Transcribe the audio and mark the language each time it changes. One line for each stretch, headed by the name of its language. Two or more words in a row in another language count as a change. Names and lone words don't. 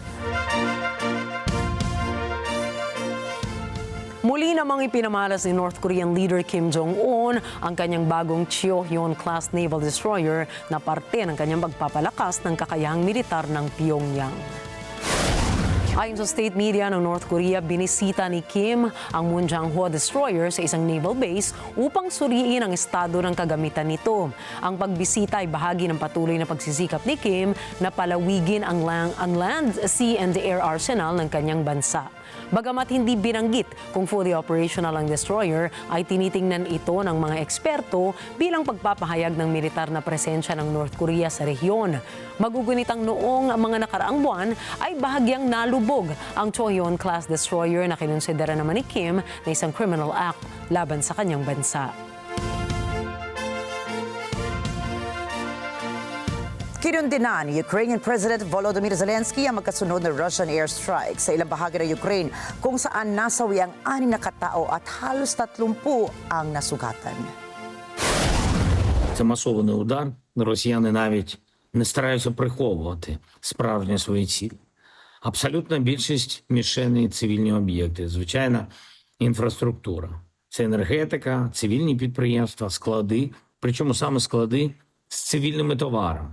Filipino: Muli namang ipinamalas ni North Korean leader Kim Jong-un ang kanyang bagong HYON-CLASS
English: naval destroyer
Filipino: na parte ng kanyang pagpapalakas ng kakayahang militar ng Pyongyang. Ayon sa
English: state media
Filipino: ng North Korea, binisita ni Kim ang Munjang-ho destroyer sa isang naval base upang suriin ang estado ng kagamitan nito. Ang pagbisita ay bahagi ng patuloy na pagsisikap ni Kim na palawigin ang
English: land, sea and air arsenal
Filipino: ng kanyang bansa. Bagamat hindi binanggit kung
English: fully operational
Filipino: ang destroyer, ay tinitingnan ito ng mga eksperto bilang pagpapahayag ng militar na presensya ng North Korea sa rehiyon. Magugunitang noong mga nakaraang buwan ay bahagyang nalubog ang HYON-CLASS destroyer na kinonsidera naman ni Kim na isang
English: criminal act
Filipino: laban sa kanyang bansa. Kinundina ni Ukrainian President Volodymyr Zelensky ang magkasunod na
English: Russian airstrike
Filipino: sa ilang bahagi ng Ukraine kung saan nasawi ang 6 na katao at halos 30 ang nasugatan.
Ukrainian: Це масований удар. Росіяни навіть не стараються приховувати справжні свої цілі. Абсолютна більшість мішеней цивільні об'єкти, звичайна інфраструктура. Це енергетика, цивільні підприємства, склади, причому саме склади з цивільними товарами.